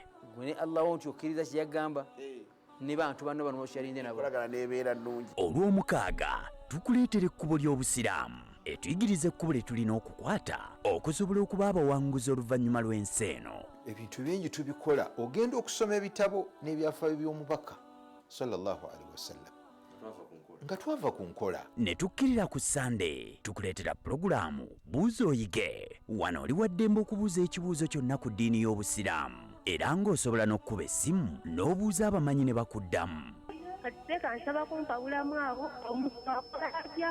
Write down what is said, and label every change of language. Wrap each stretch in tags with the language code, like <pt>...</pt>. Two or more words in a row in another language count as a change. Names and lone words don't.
<lg>Gwe ne Allah nti okkiriza kye yagamba ne bantu banno bano bokyalinde nabo kolagana n'ebeera nnungi. Olw'omukaaga tukuleetera ekkubo ly'Obusiraamu etuyigiriza ekkubo lye tulina okukwata okusobola okuba abawanguzi oluvannyuma lw'ensi eno. Ebintu bingi tubikola ogenda okusoma ebitabo n'ebyafaayo by'omubaka</lg> <ar>صلى الله عليه وسلم</ar> <lg>nga twava ku nkola. Ne tukkirira ku Sande tukuleetera pulogulaamu buuza oyige. Wano oli wa ddembe okubuuza ekibuuzo kyonna ku ddiini y'Obusiraamu era ng'osobola n'okkuba essimu n'obuuza abamanyi ne bakuddamu. Kati teeka nsaba kumpa bulamu abo omuntu akola atya.</lg>